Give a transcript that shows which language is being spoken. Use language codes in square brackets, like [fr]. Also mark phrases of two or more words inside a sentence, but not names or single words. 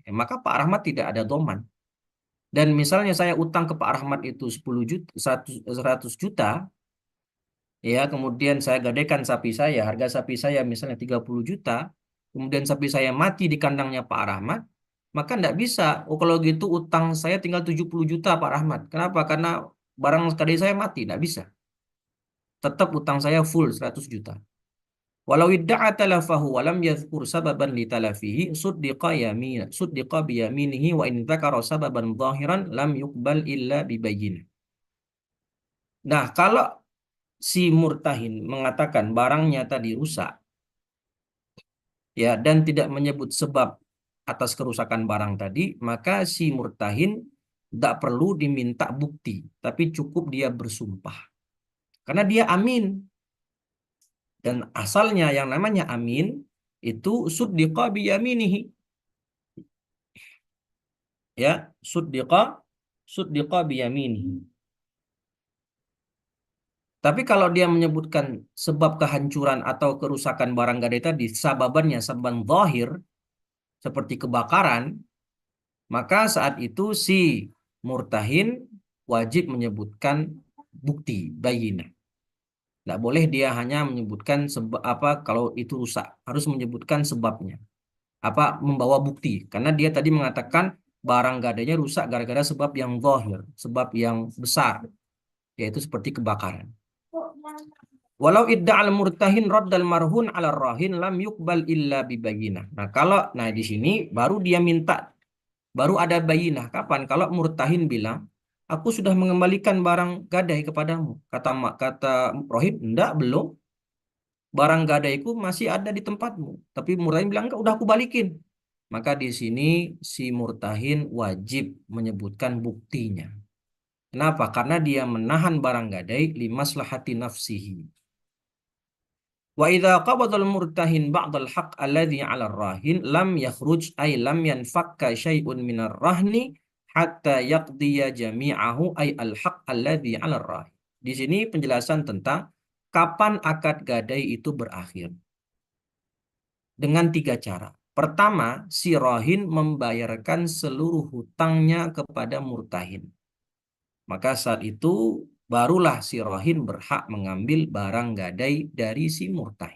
[id] Maka Pak Rahmat tidak ada doman. Dan misalnya saya utang ke Pak Rahmat itu 10 juta, 100 juta, ya kemudian saya gadaikan sapi saya, harga sapi saya misalnya 30 juta, kemudian sapi saya mati di kandangnya Pak Rahmat, maka tidak bisa. Oh kalau gitu utang saya tinggal 70 juta Pak Rahmat. Kenapa? Karena barang gadai saya mati. Tidak bisa. Tetap utang saya full 100 juta. [ar] ولو ادعى تلفه ولم يذكر سببا لتلفه صدق بيمينه وإن ذكر سببا ظاهرا لم يقبل إلا ببينة. [id] Nah, kalau si murtahin mengatakan barangnya tadi rusak, ya, dan tidak menyebut sebab atas kerusakan barang tadi, maka si murtahin tidak perlu diminta bukti, tapi cukup dia bersumpah. Karena dia amin. Dan asalnya yang namanya amin itu [ar] صدق بيمينه. [id] Ya, [ar] صدق بيمينه. [id] Tapi kalau dia menyebutkan sebab kehancuran atau kerusakan barang gadai tadi, sababannya [ar] سببا ظاهر, [id] seperti kebakaran, maka saat itu si murtahin wajib menyebutkan bukti, bayinah. Tidak boleh dia hanya menyebutkan sebab apa kalau itu rusak, harus menyebutkan sebabnya. Apa membawa bukti? Karena dia tadi mengatakan barang gadainya rusak gara-gara sebab yang zahir, sebab yang besar, yaitu seperti kebakaran. [ar] ولو ادعى المرتهن رد المرهون على الراهن لم يقبل إلا ببينة. [id] Nah di sini baru dia minta, baru ada bayinah. Kapan? Kalau murtahin bilang, aku sudah mengembalikan barang gadai kepadamu. Kata rohin, enggak, belum. Barang gadaiku masih ada di tempatmu. Tapi murtahin bilang, enggak, udah aku balikin. Maka di sini si murtahin wajib menyebutkan buktinya. Kenapa? Karena dia menahan barang gadai [ar] لمصلحة نفسه. وإذا قبض المرتهن بعض الحق الذي على الراهن لم يخرج أي لم ينفك شيء من الرهن حتى يقضي جميعه أي الحق الذي على الراهن. [id] Di sini penjelasan tentang kapan akad gadai itu berakhir. Dengan 3 cara. Pertama, si rahin membayarkan seluruh hutangnya kepada murtahin. Maka saat itu barulah si rahin berhak mengambil barang gadai dari si murtahin.